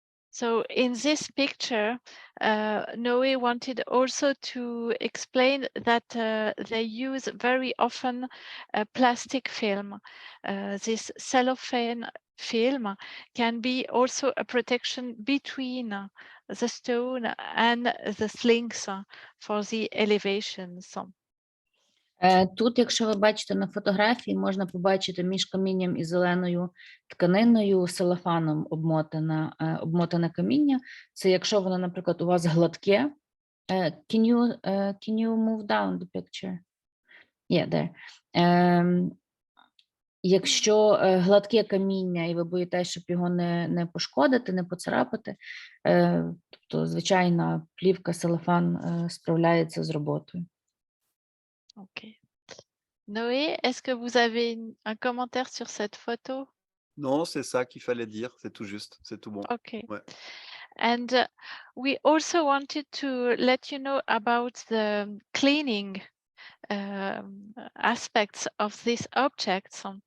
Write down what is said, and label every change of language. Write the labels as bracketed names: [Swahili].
[English] So in this picture, Noé wanted also to explain that they use very often plastic film. This cellophane film can be also a protection between the stone and the slings for the elevations. [Ukrainian] Тут, якщо ви бачите на фотографії, можна побачити між камінням і зеленою тканиною целофаном обмотане каміння. Це якщо воно, наприклад, у вас гладке. [English] Can you move down the picture? Yeah, there. [Ukrainian] Якщо гладке каміння і ви боїтесь, щоб його не пошкодити, не поцарапати, тобто звичайна плівка целофан справляється з роботою. [English] Ok. [French] Noé, est-ce que vous avez un commentaire sur cette photo? Non, c'est ça qu'il fallait dire, c'est tout juste, c'est tout bon. [English] Okay. [French] Ouais. [English] And we also wanted to let you know about the cleaning aspects of these objects.